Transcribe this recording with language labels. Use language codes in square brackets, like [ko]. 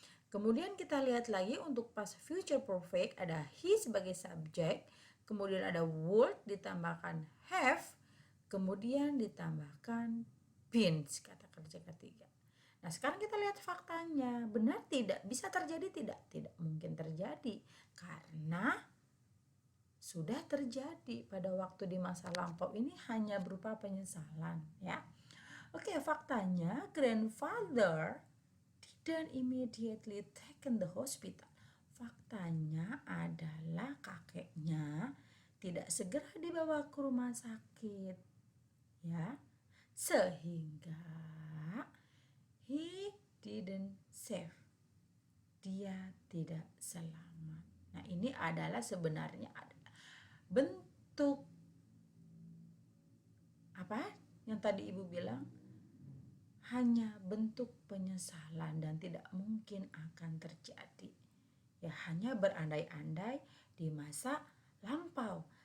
[id] Kemudian kita lihat lagi untuk past future perfect ada he sebagai subjek, kemudian ada would ditambahkan have, kemudian ditambahkan been kata kerja ketiga. Nah, sekarang kita lihat faktanya. Benar tidak? Bisa terjadi tidak? Tidak mungkin terjadi karena sudah terjadi pada waktu di masa lampau ini hanya berupa penyesalan ya. Oke, faktanya [en] grandfather didn't immediately taken the hospital. [id] Faktanya adalah kakeknya tidak segera dibawa ke rumah sakit ya. Sehingga [en] he didn't save. [id] Dia tidak selamat. Nah, ini adalah sebenarnya bentuk apa yang tadi ibu bilang, hanya bentuk penyesalan dan tidak mungkin akan terjadi ya, hanya berandai-andai di masa lampau.